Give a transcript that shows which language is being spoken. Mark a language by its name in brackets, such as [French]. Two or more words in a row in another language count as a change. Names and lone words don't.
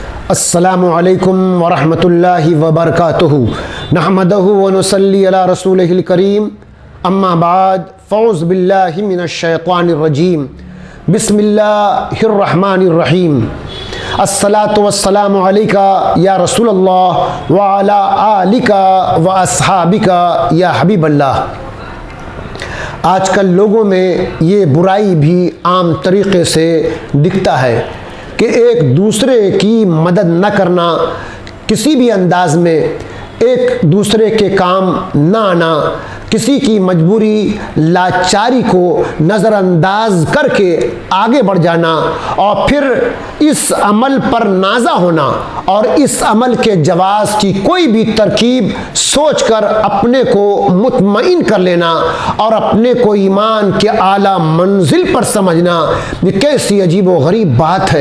[Arabic] السلام عليكم ورحمة الله وبركاته نحمده ونصلي على رسوله الكريم أما بعد فأعوذ بالله من الشيطان الرجيم بسم الله الرحمن الرحيم الصلاة والسلام عليك يا رسول الله وعلى آلك وأصحابك يا حبيب الله. [Urdu] آج کل لوگوں میں یہ برائی بھی عام طریقے سے دکھتا ہے کہ ایک دوسرے کی مدد نہ کرنا، کسی بھی انداز میں ایک دوسرے کے کام نہ آنا، کسی کی مجبوری لاچاری کو نظرانداز کرکے آگے بڑھ جانا اور پھر اس عمل پر نازاں ہونا اور اس عمل کے جواز کی کوئی بھی ترکیب سوچ کر اپنے کو مطمئن کر لینا اور اپنے کو ایمان کے اعلیٰ منزل پر سمجھنا، یہ کیسی عجیب و غریب بات ہے.